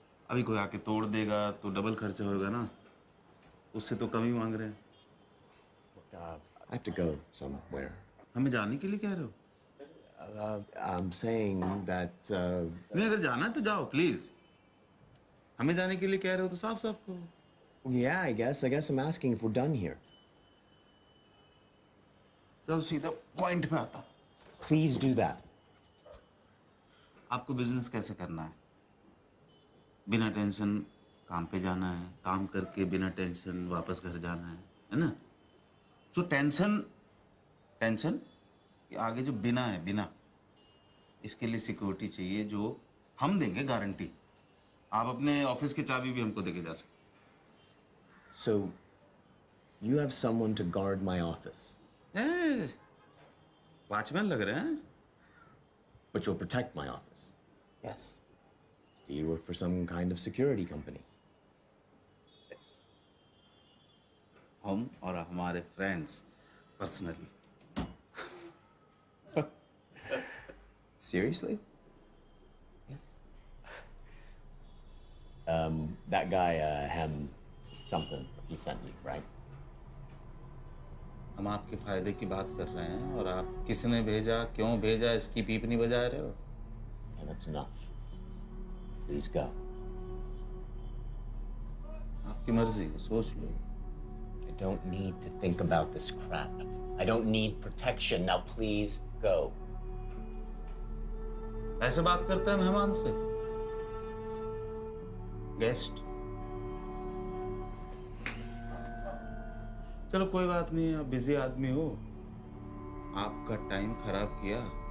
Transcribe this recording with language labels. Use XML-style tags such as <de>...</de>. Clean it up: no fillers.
<hi>अभी कोई आके तोड़ देगा तो डबल खर्चा होगा ना. उससे तो कम ही मांग रहे हैं.</hi> <en>I have to go somewhere.</en> <hi>हमें जाने के लिए कह रहे हो?</hi> <en>I'm saying that.</en> <hi>नहीं, अगर जाना है तो जाओ प्लीज. हमें जाने के लिए कह रहे हो तो साफ साफ कहो.</hi> <en>Yeah, I guess I'm asking if we're done here.</en> <hi>चलो सीधा पॉइंट पे आता हूँ.</hi> <en>Please do that.</en> <hi>आपको बिजनेस कैसे करना है? बिना टेंशन काम पे जाना है, काम करके बिना टेंशन वापस घर जाना है ना? सो टेंशन कि आगे जो बिना है, बिना, इसके लिए सिक्योरिटी चाहिए जो हम देंगे गारंटी. आप अपने ऑफिस की चाबी भी हमको देके जा सकते.</hi> <en>So, you have someone to guard my office.</en> <hi>Watchman लग रहे हैं.</hi> <en>But you'll protect my office. Yes. Do you work for some kind of security company?</en> <hi>हम और हमारे friends personally.</hi> <en>Seriously? Yes. That guy, Hem something, he sent you, right?</en> <hi>हम आपके फायदे की बात कर रहे हैं और आप किसने भेजा, क्यों भेजा, इसकी पीप नहीं बजा रहे हो.</hi> <en>Okay, that's enough. Please go. आपकी मर्जी है, सोच लो. I don't need to think about this crap. I don't need protection. Now please go.</en> <hi>ऐसे बात करता है मेहमान से.</hi> <en>Guest.</en> <hi>चलो कोई बात नहीं, आप बिजी आदमी हो, आपका टाइम खराब किया.</hi>